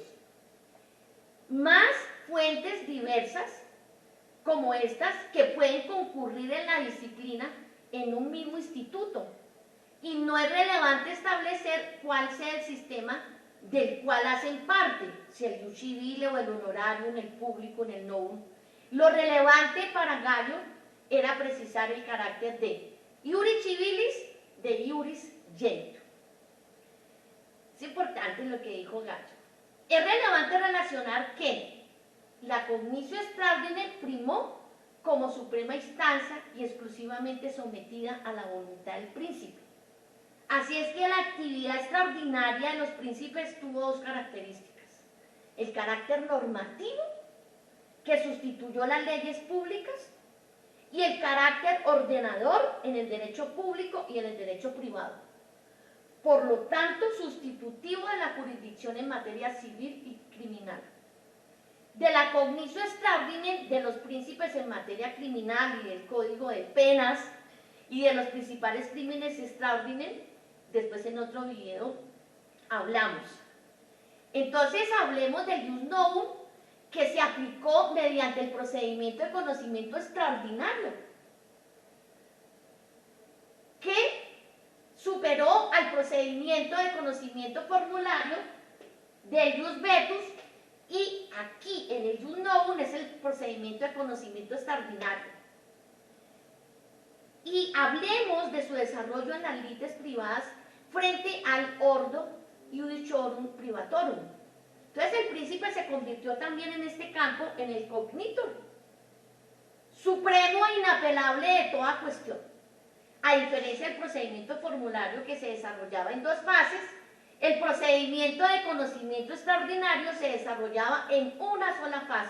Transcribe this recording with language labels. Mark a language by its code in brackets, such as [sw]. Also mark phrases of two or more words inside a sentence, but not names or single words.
[es] Más fuentes diversas como estas que pueden concurrir en la disciplina en un mismo instituto, y no es relevante establecer cuál sea el sistema del cual hacen parte, si el [la] ius civile [es] o el honorarium, el público, el novum. Lo relevante para Gallo era precisar el carácter de [la] iuris civilis, [es] de [la] iuris genitur. [es] Es importante lo que dijo Gallo. Es relevante relacionar que la [la] cognitio extra ordine [es] primó como suprema instancia y exclusivamente sometida a la voluntad del príncipe. Así es que la actividad extraordinaria de los príncipes tuvo dos características: el carácter normativo, que sustituyó las leyes públicas, y el carácter ordenador en el derecho público y en el derecho privado. Por lo tanto, sustitutivo de la jurisdicción en materia civil y criminal. De la [la] cognitio extra ordine [es] de los príncipes en materia criminal y del código de penas y de los principales crímenes [la] extra ordine, [es] después en otro video hablamos. Entonces hablemos del [la] ius novum, [es] que se aplicó mediante el procedimiento de conocimiento extraordinario, que superó al procedimiento de conocimiento formulario del [la] ius vetus, [es] y aquí en el [la] ius novum [es] es el procedimiento de conocimiento extraordinario. Y hablemos de su desarrollo en las lides privadas frente al [la] ordo iudiciorum privatorum. [es] Entonces el príncipe se convirtió también en este campo en el cognitor, supremo e inapelable de toda cuestión. A diferencia del procedimiento formulario, que se desarrollaba en dos fases, el procedimiento de conocimiento extraordinario se desarrollaba en una sola fase.